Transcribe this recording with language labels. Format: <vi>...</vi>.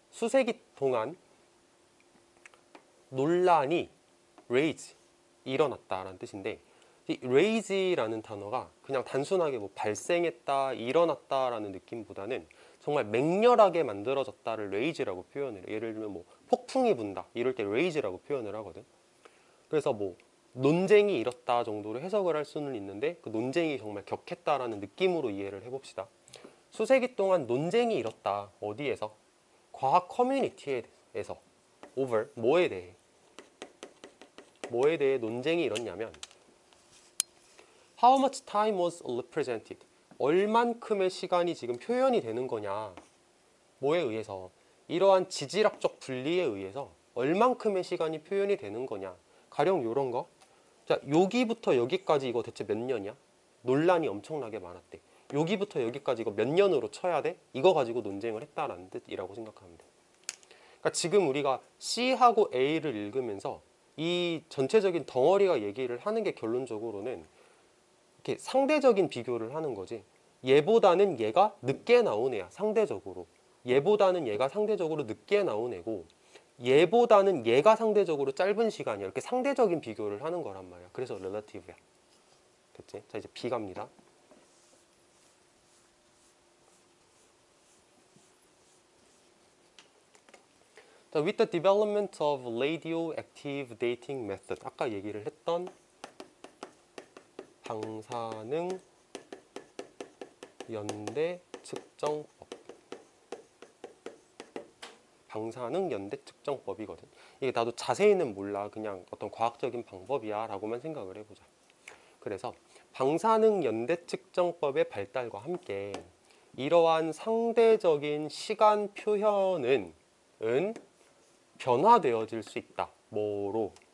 <ko>수세기 동안 논란이 raise, 일어났다라는 뜻인데 이 raise라는 단어가 그냥 단순하게 뭐 발생했다, 일어났다라는 느낌보다는 정말 맹렬하게 만들어졌다를 raise라고 표현을 해. 예를 들면 뭐 폭풍이 분다 이럴 때 raise라고 표현을 하거든. 그래서 뭐 논쟁이 일었다 정도로 해석을 할 수는 있는데 그 논쟁이 정말 격했다라는 느낌으로 이해를 해봅시다. 수세기 동안 논쟁이 일었다. 어디에서? 과학 커뮤니티에서.</ko> <en>over</en> <ko>뭐에 대해 논쟁이 일었냐면</ko> <en>How much time was represented?</en> <ko>얼만큼의 시간이 지금 표현이 되는 거냐? 뭐에 의해서? 이러한 지질학적 분리에 의해서 얼만큼의 시간이 표현이 되는 거냐? 가령 이런 거. 자, 여기부터 여기까지 이거 대체 몇 년이야? 논란이 엄청나게 많았대. 여기부터 여기까지 이거 몇 년으로 쳐야 돼? 이거 가지고 논쟁을 했다라는 뜻이라고 생각하면 돼. 그러니까 지금 우리가 C하고 A를 읽으면서 이 전체적인 덩어리가 얘기를 하는 게 결론적으로는 이렇게 상대적인 비교를 하는 거지. 얘보다는 얘가 늦게 나온 애야. 상대적으로. 얘보다는 얘가 상대적으로 늦게 나온 애고 얘보다는 얘가 상대적으로 짧은 시간이야. 이렇게 상대적인 비교를 하는 거란 말이야. 그래서 relative야. 됐지? 자, 이제 B 갑니다.</ko> <en>자, with the development of radioactive dating method.</en> <ko>아까 얘기를 했던 방사능 연대 측정법. 방사능 연대 측정법이거든. 이게 나도 자세히는 몰라. 그냥 어떤 과학적인 방법이야 라고만 생각을 해보자. 그래서 방사능 연대 측정법의 발달과 함께 이러한 상대적인 시간 표현은 변화되어질 수 있다. 뭐로?</ko>